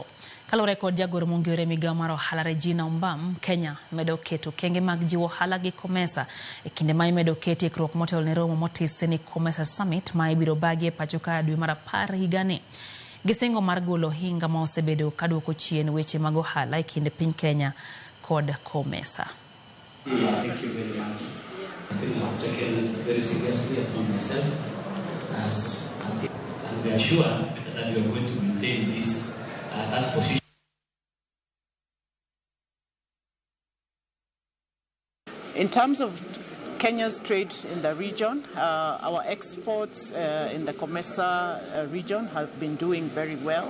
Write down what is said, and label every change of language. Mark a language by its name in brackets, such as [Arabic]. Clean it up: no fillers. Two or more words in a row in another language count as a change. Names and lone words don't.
[Luo (Kenya and Tanzania)] Kalore kod jagoro mongere migawo mar ohala Regina Ombam, Kenya medo keto kenge mag jiwo ohala gi COMESA e kinde ma imedo keti ikruok motel ne romo motis ni COMESA Summit ma ibiro bagi e pacho ka dwe mar 10 higani. Gisingo mar golo hinga ma osebedo kaduoko chien weche mag ohala e kinde piny Kenya kod COMESA. [English] Thank you very much. People have taken it very seriously upon themselves, and we are sure that we are going to maintain this that position. In terms of Kenya's trade in the region, our exports in the COMESA region have been doing very well.